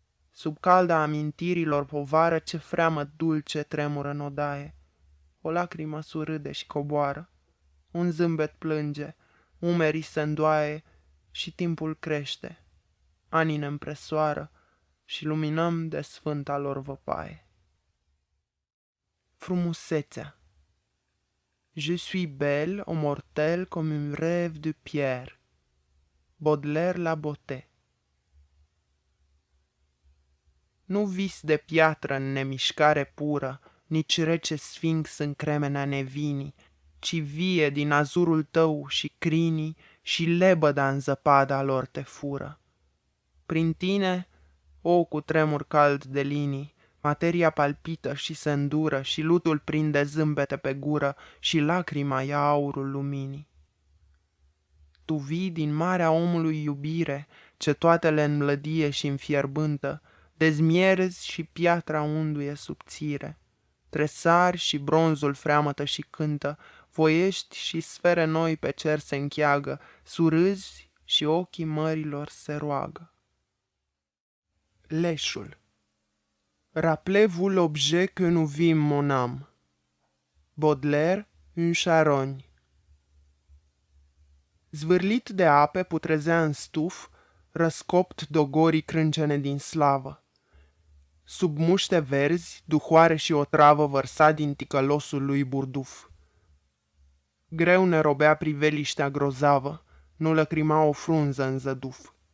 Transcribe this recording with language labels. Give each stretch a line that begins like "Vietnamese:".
Romanian: Sub calda amintirilor povară, ce freamă dulce tremură în odaie. O lacrimă surâde și coboară, un zâmbet plânge, umerii se îndoaie și timpul crește. Anii ne împresoară și luminăm de sfânta lor văpaie. Frumusețea.
French: Je suis belle au mortel comme un rêve de pierre. Baudelaire la beauté.
Romanian: Nu vis de piatră în nemișcare pură, nici rece sfinx în cremenea nevinii, ci vie din azurul tău și crinii și lebăda în zăpada lor te fură. Prin tine, o cu tremur cald de linii, materia palpită și se îndură și lutul prinde zâmbete pe gură și lacrima ia aurul luminii. Tu vii din marea omului iubire, ce toate le înmlădie și înfierbântă, dezmierzi și piatra unduie subțire. Tresari și bronzul freamătă și cântă, voiești și sfere noi pe cer se încheagă, surâzi și ochii mărilor se roagă. Leșul.
French: Rappelez-vous l'objet que nous vîmes, mon âme. Baudelaire, une charogne.
Romanian: Zvârlit de ape putrezea în stuf, răscopt dogorii crâncene din slavă. Sub muște verzi, duhoare și otravă vărsa din ticălosul lui burduf. Greu ne robea priveliștea grozavă, nu lăcrima o frunză în zăduf.